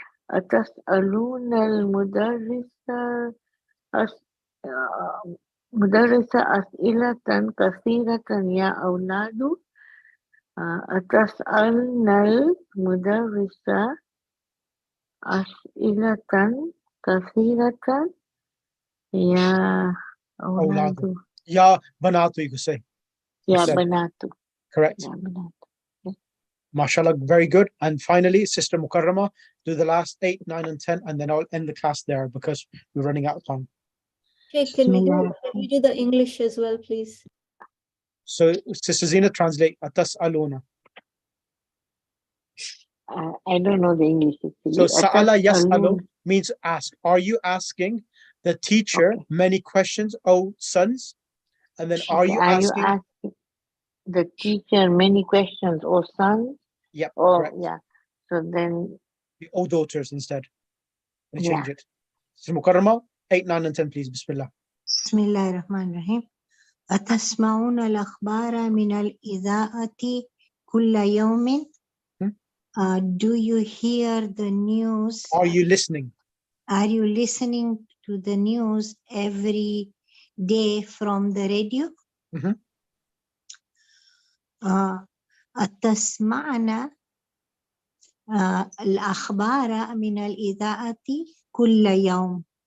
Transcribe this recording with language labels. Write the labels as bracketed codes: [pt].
[ar] أتسألون مدرسة أسئلة كثيرة يا أولاد. أتسألنا المدرسة أسئلة كثيرة يا أولاد. يا بناتو, [en] you could say. [ar] يا بنات. [en] Correct. [ar] يا بنات. [en] MashaAllah, very good. And finally, Sister Mukarrama, do the last 8, 9, and 10, and then I'll end the class there because we're running out of time. Okay, can we do the English as well, please? So, Sister Zina, translate. Atas'aluna. I don't know the English. So, Sa'ala yas'alu means ask. Are you asking the teacher many questions, O sons? And then are you asking the teacher many questions, or sons? Yep, or correct. Yeah. So then O daughters instead. And change Yeah. it. Sister Mukarrama, 8, 9, and 10, please. Bismillah. [ar] بسم الله الرحمن الرحيم. أتسمعون الأخبار من الإذاعة كل يوم? [en] Do you hear the news? Are you listening? Are you listening to the news every day from the radio? [ar] أتسمعنا الأخبار من الإذاعة كل يوم.